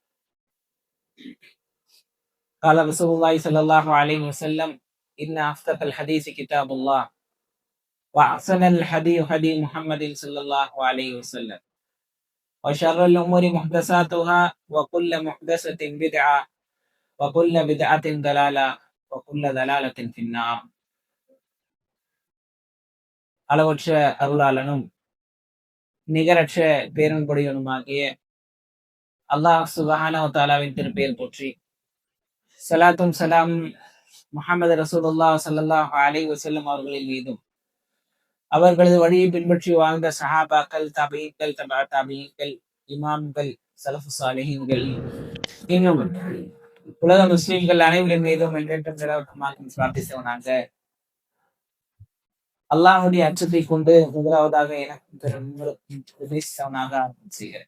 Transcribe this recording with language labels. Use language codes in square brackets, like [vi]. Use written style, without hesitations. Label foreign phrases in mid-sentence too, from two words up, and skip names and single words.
[ar] قال رسول الله صلى الله عليه وسلم: إن أصدق الحديث كتاب الله وأحسن الحديث هدي محمد صلى الله عليه وسلم وشر الأمور محدثاتها وكل محدثة بدعة وكل بدعة ضلالة وكل ضلالة في النار. [ta] அளவற்ற அருளாளனும் நிகரற்ற பேரன்புடையவனுமாகிய [ar] الله سبحانه وتعالى [ta] திருப்பெயர் போற்றி ஸலாத்தும் ஸலாமும் [ar] محمد رسول الله صلى الله عليه وسلم [ta] அவர்களின் மீதும் அவர்களது வழியை பின்பற்றி வாழ்ந்த சஹாபாக்கள், தபீகள், தபா தபீகள், இமாம்கள், சலஃபு சாலிஹீன்கள், இன்னும் உலக முஸ்லிம்கள் அனைவரின் மீதும் என்றென்றும் நிலவட்டமாக பிரார்த்தித்தவனாக அல்லாஹுடைய அச்சத்தை கொண்டு முதலாவதாக எனக்கு செய்கிறேன்.